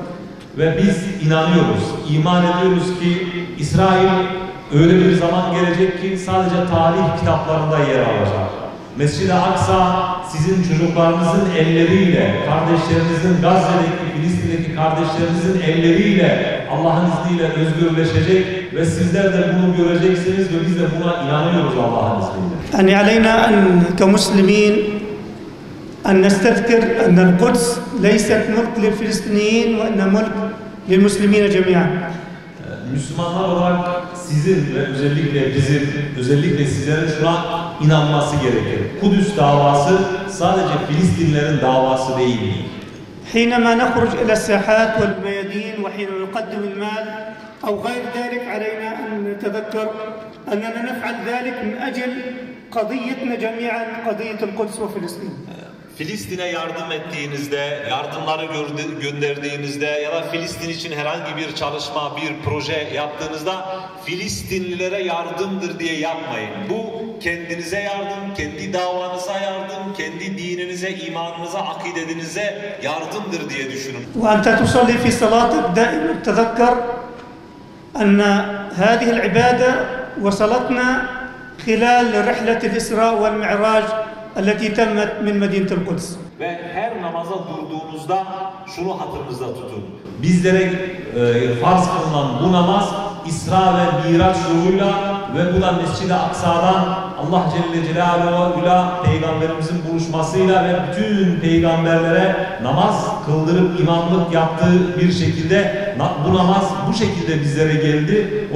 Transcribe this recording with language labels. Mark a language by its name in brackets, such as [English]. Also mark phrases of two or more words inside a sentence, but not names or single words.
[Turkish] Ve biz inanıyoruz, iman ediyoruz ki İsrail öyle bir zaman gelecek ki sadece tarih kitaplarında yer alacak. Mescid-i Aksa sizin çocuklarınızın elleriyle, kardeşlerinizin Gazze'deki, Filistin'deki kardeşlerinizin elleriyle Allah'ın izniyle özgürleşecek ve sizler de bunu göreceksiniz ve biz de buna inanıyoruz Allah'ın izniyle. [Arabic] يعني علينا أن كمسلمين أن نستذكر أن القدس ليست ملك للفلسطينيين وأن ملك للمسلمين جميعا. [Turkish] Müslümanlar olarak sizin ve özellikle sizlerin şuna inanması gerekir. Kudüs davası sadece Filistinlerin davası değildir. [Arabic] حينما نخرج إلى الساحات والميادين وحين نقدم المال أو غير ذلك علينا أن نتذكر أننا نفعل ذلك من أجل قضيتنا جميعا قضية القدس وفلسطين. [Turkish] Filistin'e yardım ettiğinizde, yardımları gönderdiğinizde ya da Filistin için herhangi bir çalışma, bir proje yaptığınızda Filistinlilere yardımdır diye yapmayın. Bu kendinize yardım, kendi davanıza yardım, kendi dininize, imanınıza, akidenize yardımdır diye düşünün. [Arabic] وأنت تصلي في صلاتك دائما تذكر أن هذه العبادة وصلتنا خلال رحلة الإسراء والمعراج التي تمت من مدينة القدس. [Turkish] Ve her namaza durduğunuzda şunu hatırınızda tutun. Bizlere farz kılınan bu namaz İsra ve Miraç yoluyla ve bu da Mescid-i Aksa'dan Allah [Arabic] جل جلاله'yla [Turkish] Peygamberimizin buluşmasıyla ve bütün peygamberlere namaz kıldırıp imamlık yaptığı bir şekilde bu namaz bu şekilde bizlere geldi.